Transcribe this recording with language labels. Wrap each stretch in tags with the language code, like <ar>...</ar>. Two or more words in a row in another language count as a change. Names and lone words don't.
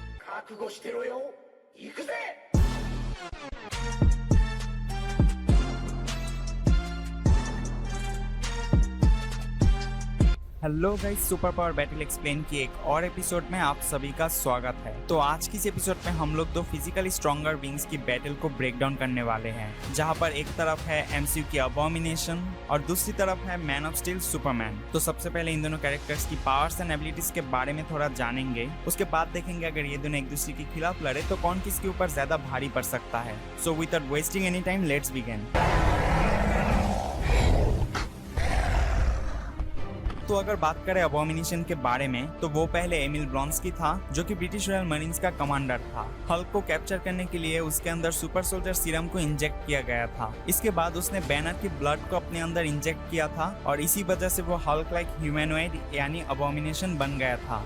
<ja>覚悟してろよ。行くぜ。</ja> <en>Hello guys,</en> <hi>सुपर पावर बैटल एक्सप्लेन की एक और एपिसोड में आप सभी का स्वागत है। तो आज की इस एपिसोड में हम लोग दो</hi> <en>physically stronger beings</en> <hi>की बैटल को</hi> <en>break down</en> <hi>करने वाले हैं, जहां पर एक तरफ है एमसीयू की अबॉमिनेशन और दूसरी तरफ है मैन ऑफ स्टील सुपरमैन। तो सबसे पहले इन दोनों कैरेक्टर्स की</hi> <en>powers and abilities</en> <hi>के बारे में थोड़ा जानेंगे, उसके बाद देखेंगे अगर ये दोनों एक दूसरे के खिलाफ लड़े तो कौन किसके ऊपर ज्यादा भारी पड़ सकता है।</hi> <en>So without wasting any time, let's begin.</en> <hi>तो अगर बात करें अबॉमिनेशन के बारे में, तो वो पहले एमिल ब्लॉन्स्की था, जो कि ब्रिटिश रॉयल मरीन्स का कमांडर था। हल्क को कैप्चर करने के लिए उसके अंदर</hi> <en>super soldier serum</en> <hi>को इंजेक्ट किया गया था। इसके बाद उसने बैनर की ब्लड को अपने अंदर इंजेक्ट किया था और इसी वजह से वो हल्क</hi> <en>like humanoid</en> <hi>यानी अबॉमिनेशन बन गया था।</hi>